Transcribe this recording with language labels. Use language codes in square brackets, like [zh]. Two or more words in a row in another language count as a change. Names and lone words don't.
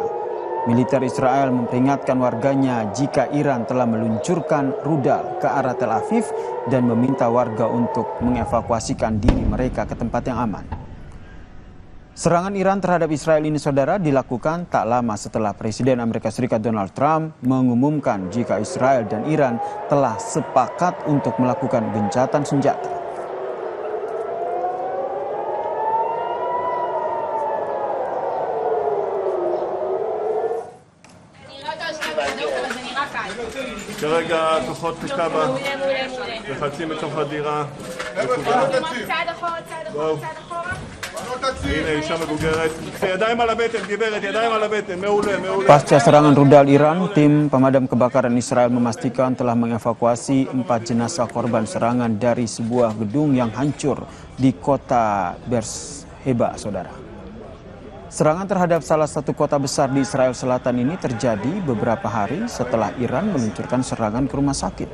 [id] Militer Israel memperingatkan warganya jika Iran telah meluncurkan rudal ke arah Tel Aviv dan meminta warga untuk mengevakuasikan diri mereka ke tempat yang aman. Serangan Iran terhadap Israel ini, saudara, dilakukan tak lama setelah Presiden Amerika Serikat Donald Trump mengumumkan jika Israel dan Iran telah sepakat untuk melakukan gencatan senjata. [he] כרגע כוחות כב"ה מחלצים מתוך הדירה. צעד אחורה, צעד אחורה, צעד אחורה. הנה אישה מבוגרת, ידיים על הבטן, גברת, ידיים על הבטן, מעולה, מעולה. [id] Pasca serangan rudal Iran, tim pemadam kebakaran Israel memastikan telah mengevakuasi 4 jenazah korban serangan dari sebuah gedung yang hancur di kota Beersheba, saudara. Serangan terhadap salah satu kota besar di Israel Selatan ini terjadi beberapa hari setelah Iran meluncurkan serangan ke rumah sakit.